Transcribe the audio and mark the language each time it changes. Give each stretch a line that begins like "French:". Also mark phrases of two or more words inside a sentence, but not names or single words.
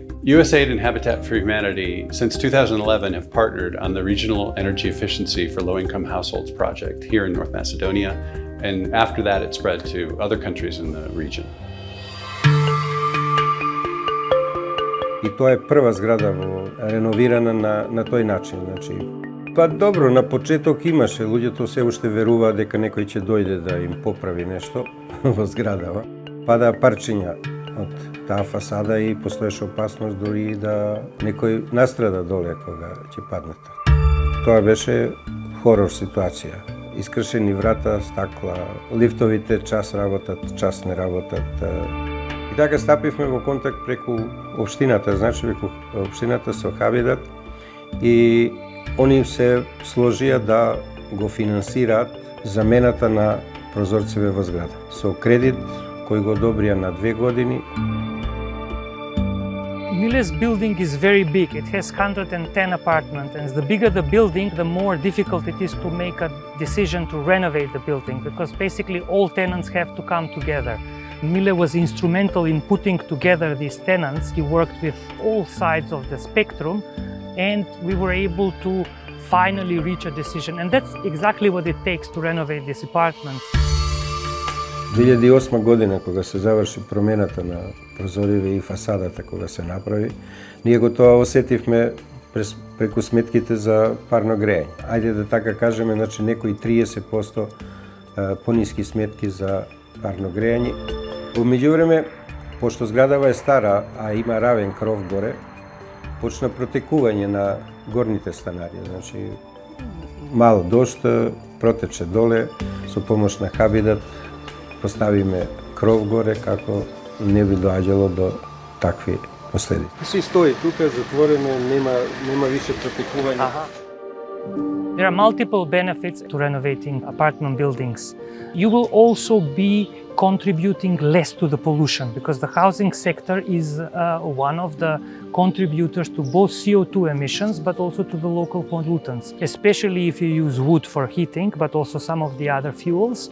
English: USAID and Habitat for Humanity, since 2011, have partnered on the Regional Energy Efficiency for Low-Income Households project here in North Macedonia. And after that, it spread to other countries in the region.
Serbian: I to je prva zgrada renovirana na
Macedonian: тој начин. Па добро, на почеток имаше, луѓето се уште веруваат дека некој ќе дојде да им поправи нешто во зградава. Пада парчиња од таа фасада и постоеше опасност дори да некој настрада доле кога ќе паднат. Тоа беше хорор ситуација. Искршени врата, стакла, лифтовите час работат, час не работат. И така стапивме во контакт преку општината, значи преку општината со Хабидат, и они се сложија да го финансираат замената на прозорците во зграда со кредит кој го одобрија на 2 години.
English: Mile's building is very big. It has 110 apartments, and the bigger the building, the more difficult it is to make a decision to renovate the building, because basically all tenants have to come together. Mile was instrumental in putting together these tenants. He worked with all sides of the spectrum, and we were able to finally reach a decision. And that's exactly what it takes to renovate these apartments.
Macedonian: 2008 година, кога се заврши промената на прозориве и фасадата, кога се направи, ние го тоа осетивме преку сметките за парно грејање. Ајде да така кажеме, значи некои 30% пониски сметки за парно грејање. Во меѓувреме, пошто зградава е стара, а има равен кров горе, почна протекување на горните станари. Значи, мал дожд протече доле, со помош на Хабидат поставиме кров горе како не би доаѓало до такви последици. Си стои тука, затворено, нема више протекување.
English: There are multiple benefits to renovating apartment buildings. You will also be contributing less to the pollution, because the housing sector is one of the contributors to both CO2 emissions but also to the local pollutants, especially if you use wood for heating but also some of the other fuels.